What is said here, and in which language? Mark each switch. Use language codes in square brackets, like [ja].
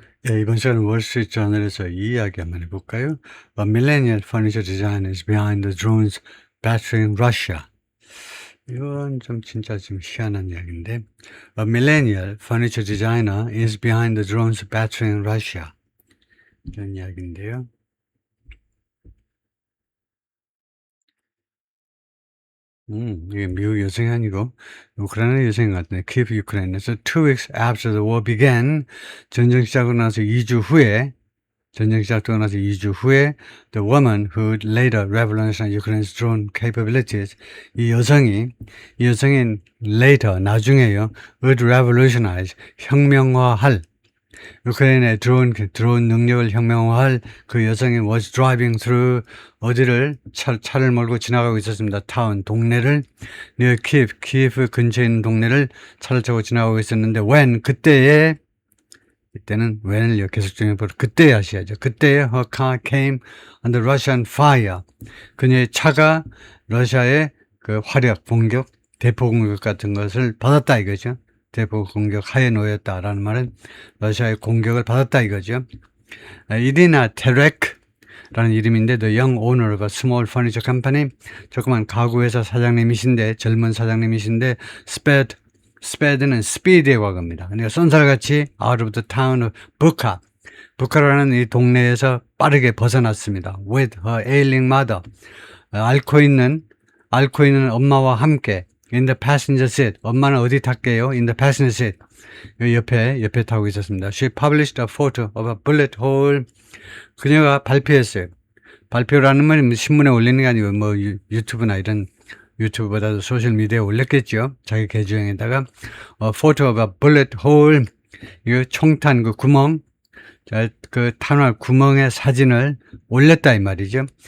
[ko] 예, 이번 시간은 월스트리트저널에서 이 이야기 한번 해볼까요? [en] A millennial furniture designer is behind the drones battering Russia. [ko] 이건 좀 진짜 좀 희한한 이야기인데, [en] A millennial furniture designer is behind the drones battering Russia. [ko] 이런 이야기인데요. 이게 미국 여성이 아니고 우크라이나 여성인 것 같네. 키예프 우크라이나에서 [en] 2 weeks after the war began, [ko] 전쟁 시작하고 나서 2주 후에 전쟁 시작되고 나서 2주 후에 [en] the woman who later revolutionized Ukraine's drone capabilities, [ko] 이 여성이 later 나중에요, [en] would revolutionize [ko] 혁명화할 우크라이나의 드론 능력을 혁명화할 그 여성이 [en] was driving through [ko] 어디를 차를 몰고 지나가고 있었습니다. 타운 동네를 near 키예프 근처에 있는 동네를 차를 타고 지나가고 있었는데 when 이때는 when을 계속 정해보고 그때 하셔야죠. 그때에 [en] her car came under Russian fire. [ko] 그녀의 차가 러시아의 그 화력 공격, 대포 공격 같은 것을 받았다 이거죠. 대포 공격 하에 놓였다라는 말은 러시아의 공격을 받았다 이거죠. 이리나 테렉라는 이름인데 [en] the young owner of a small furniture company, [ko] 조그만 가구 회사 사장님이신데, 젊은 사장님이신데, 스페드는 스피드의 과거입니다. 그러니까 쏜살같이 [en] out of the town of [ko] 부카라는 이 동네에서 빠르게 벗어났습니다. [en] with her ailing mother, [ko] 앓고 있는 엄마와 함께 [en] in the passenger seat, [ko] 엄마는 어디 탔게요? [en] in the passenger seat, [ko] 옆에 타고 있었습니다. [en] She published a photo of a bullet hole. [ko] 그녀가 발표했어요. 발표라는 말이 신문에 올리는 게 아니고 뭐 유튜브나 이런, 유튜브보다도 소셜미디어에 올렸겠죠. 자기 계정에다가 [en] photo of a bullet hole, [ko] 이거 총탄 그 구멍, 그 탄환 구멍의 사진을 올렸다 이 말이죠.